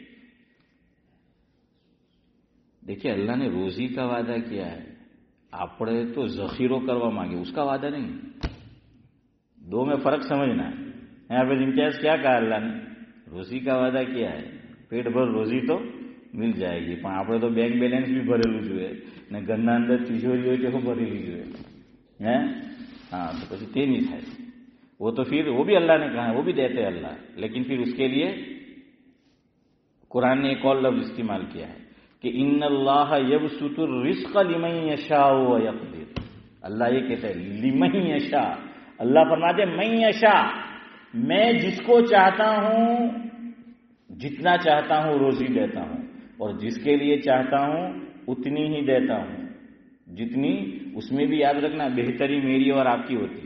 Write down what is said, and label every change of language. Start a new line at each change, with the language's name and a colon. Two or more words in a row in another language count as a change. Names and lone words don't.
Urdu: دیکھیے اللہ نے روزی کا وعدہ کیا ہے، આપણે تو ذخیروں کروا مانگے، اس کا وعدہ نہیں. دو میں فرق سمجھنا ہے. یہاں پہ امتیاز کیا کہا اللہ نے؟ روزی کا وعدہ کیا ہے، پیٹ بھر روزی تو مل جائے گی،
Gujarati: પણ આપણે તો બેંક બેલેન્સ બી ભરેલું જોઈએ ને ઘરના અંદર તિજોરી હોય તે ભરેલી જોઈએ હે. હાં તો પછી તે نہیں થાય.
Urdu: وہ تو پھر وہ بھی اللہ نے کہا ہے، وہ بھی دیتے اللہ، لیکن پھر اس کے لیے قرآن نے ایک اور لفظ استعمال کیا ہے کہ
Arabic: ان اللہ یبسط الرزق لمن یشاء ویقدر.
Urdu: اللہ یہ کہتا ہے
Arabic: لمن یشاء،
Urdu: اللہ فرماتے ہیں
Arabic: من یشاء،
Urdu: میں جس کو چاہتا ہوں جتنا چاہتا ہوں روزی دیتا ہوں، اور جس کے لیے چاہتا ہوں اتنی ہی دیتا ہوں جتنی، اس میں بھی یاد رکھنا بہتری میری اور آپ کی ہوتی ہے.